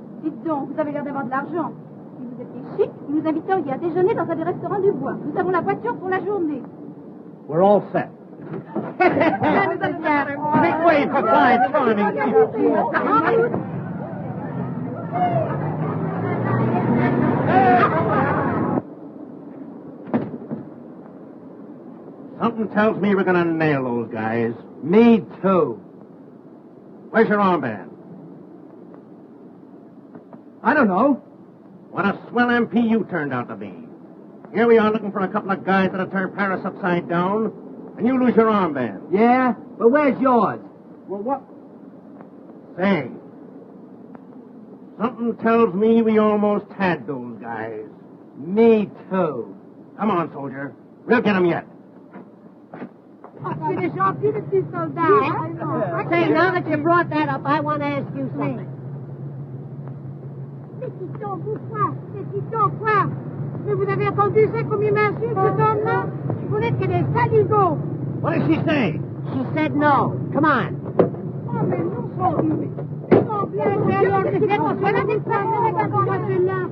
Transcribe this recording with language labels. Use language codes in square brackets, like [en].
[fr] Dites donc, vous avez l'air d'avoir de l'argent. Si vous étiez chic, vous nous inviteriez à déjeuner dans un des restaurants du bois. Nous avons la voiture pour la journée. [en] We're all set. Make way for five charming people. Something tells me we're going to nail those guys. Me too. Where's your armband? I don't know. What a swell MP you turned out to be. Here we are looking for a couple of guys that'll turn Paris upside down, and you lose your armband. Yeah? But where's yours? Well, what? Say, something tells me we almost had those guys. Me too. Come on, soldier. We'll get them yet. [fr] C'est des gentils, les petits soldats. [en] Say, now that you brought that up, I want to ask you something. [fr] Mais Tito, pourquoi? C'est Tito, quoi? Mais vous avez entendu ça comme il m'insulte, cet homme-là? Vous n'êtes que des saligots. [en] What did she say? She said no. Come on. [fr] Oh, mais nous sommes... Ils sont bien, alors, qu'est-ce qu'il est pour cela?